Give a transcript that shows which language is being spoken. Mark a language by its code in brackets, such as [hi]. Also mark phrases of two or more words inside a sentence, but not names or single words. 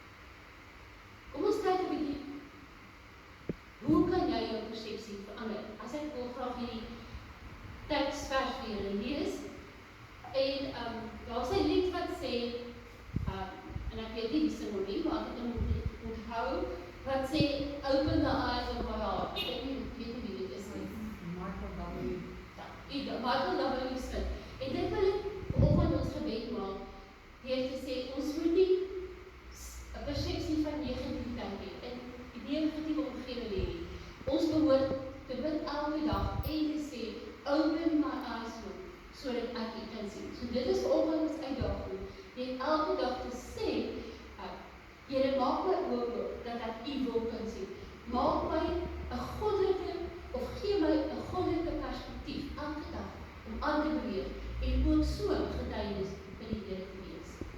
[af] Kom ons kyk 'n bietjie hoe kan jy jou persepsie verander? As ek wil graag hierdie teksvers vir julle lees, en daar is 'n lied wat sê, en ek weet nie wie sing hom nie, maar ek het hom onthou, wat sê, [en] open the eyes of my heart. [af] Ek weet nie wie dit is nie. Michael W. Smith. En dit wil ek vanoggend ons gebed maak, deur te sê, ons moet nie 'n persepsie van negativiteit hê, in die negatiewe omgewing hê. Ons behoort te bid elke dag en te sê, [en] open my eyes, Lord, [af] sodat ek U kan sien. So dit is vanoggend ons uitdaging, net elke dag te sê, Here, maak my oë oop, dat ek U wil kan sien. Maak my 'n goddelike, of gee my 'n goddelike perspektief, elke dag, om aan te beweeg, en ook so getuienis vir die Here te wees.